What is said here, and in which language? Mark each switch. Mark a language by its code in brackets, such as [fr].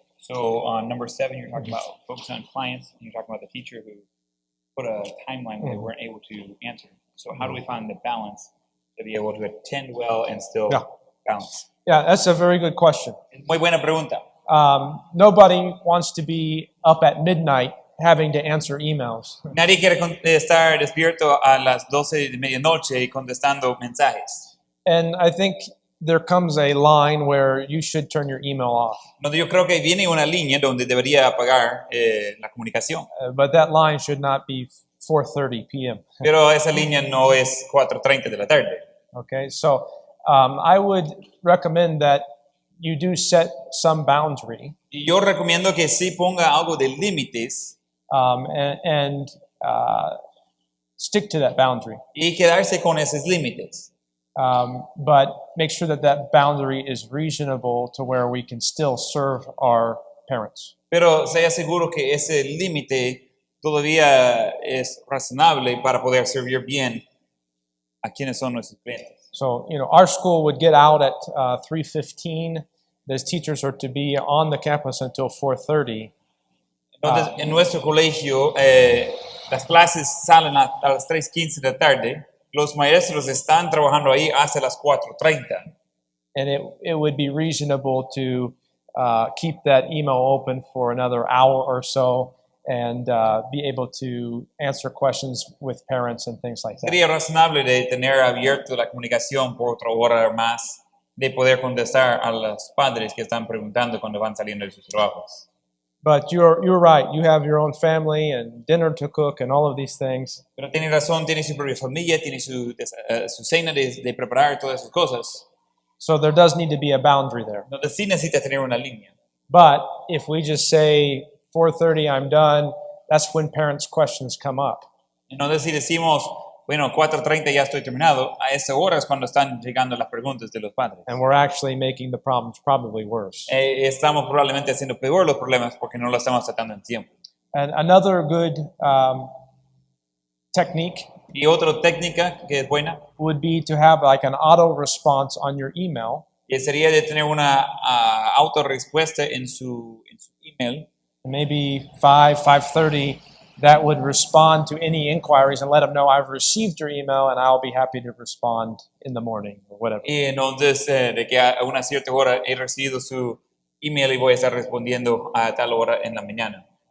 [en] So on number 7, you're talking about focus on clients, and you're talking about the teacher who put a timeline where they weren't able to answer. So how do we find the balance to be able to attend well and still balance? Yeah, that's a very good question. [es] Muy buena pregunta. [en] Nobody wants to be up at midnight having to answer emails. [es] Nadie quiere estar despierto a las 12 de medianoche y contestando mensajes. [en] And I think there comes a line where you should turn your email off. [es] No, yo creo que viene una línea donde debería apagar la comunicación. [en] But that line should not be 4:30 p.m. [es] Pero esa línea no es 4:30 de la tarde. [en] Okay, so I would recommend that you do set some boundary [es] Y yo recomiendo que sí ponga algo de límites [en] and stick to that boundary. [es] y quedarse con esos límites. [en] But make sure that that boundary is reasonable to where we can still serve our parents. [es] Pero sea seguro que ese límite todavía es razonable para poder servir bien a quienes son nuestros clientes. [en] So, our school would get out at 3:15. Those teachers are to be on the campus until 4:30. [es] Entonces, en nuestro colegio, las clases salen a las 3:15 de la tarde. Los maestros están trabajando ahí hasta las 4:30. [en] And it would be reasonable to keep that email open for another hour or so and be able to answer questions with parents and things like that. [es] Sería razonable de tener abierto la comunicación por otra hora más, de poder contestar a los padres que están preguntando cuando van saliendo de sus trabajos. [en] But you're right. You have your own family and dinner to cook and all of these things. [es] Pero tiene razón, tiene su propia familia, tiene su cena de preparar todas esas cosas. [en] So there does need to be a boundary there. [es] Entonces sí necesita tener una línea. [en] But if we just say 4:30 I'm done, that's when parents' questions come up. [es] Entonces si decimos, bueno, 4:30 ya estoy terminado, a esa hora es cuando están llegando las preguntas de los padres. [en] And we're actually making the problems probably worse. [es] Estamos probablemente haciendo peor los problemas porque no lo estamos tratando en tiempo. [en] And another good technique [es] Y otra técnica que es buena [en] would be to have like an auto response on your email. [es] sería de tener una autorrespuesta en su email. [en] Maybe 5:30 that would respond to any inquiries and let them know I've received your email and I'll be happy to respond in the morning or whatever. [es] Y entonces de que a una cierta hora he recibido su email y voy a estar respondiendo a tal hora en la mañana.